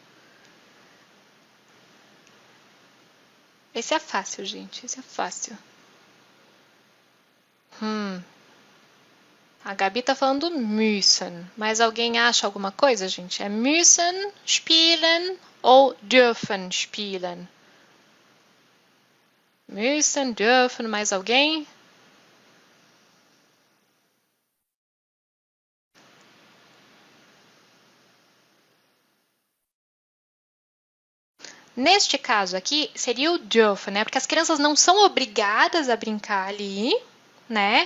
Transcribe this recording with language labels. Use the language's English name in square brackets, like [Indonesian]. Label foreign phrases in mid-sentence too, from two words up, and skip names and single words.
[Portuguese] Esse é fácil, gente. Esse é fácil. A Gabi tá falando müssen. Mas alguém acha alguma coisa, gente? [German] É müssen spielen ou dürfen spielen? Müssen, dürfen, [Portuguese] mais alguém? Neste caso aqui, seria o dürfen, né? Porque as crianças não são obrigadas a brincar ali, né?